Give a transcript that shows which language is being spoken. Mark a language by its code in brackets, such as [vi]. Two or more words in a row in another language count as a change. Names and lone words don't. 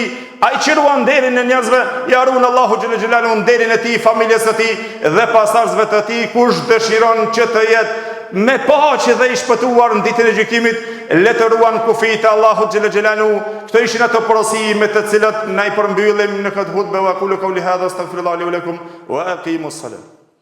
[sq] Ai që ruan nderin e njerëzve, ja ruan Allahu [ar] جل جلاله [sq] nderin e tij, familjes së tij dhe pasardhësve të tij. Kush dëshiron që të jetë me paqe dhe i shpëtuar në ditën e gjykimit, le të ruan kufijtë e Allahut [ar] جل جلاله. [sq] Këto ishin ato porosi me të cilat na i përmbyllim në këtë hutbë. [ar] وقولوا قولي هذا أستغفر الله لي ولكم وأقيموا الصلاة.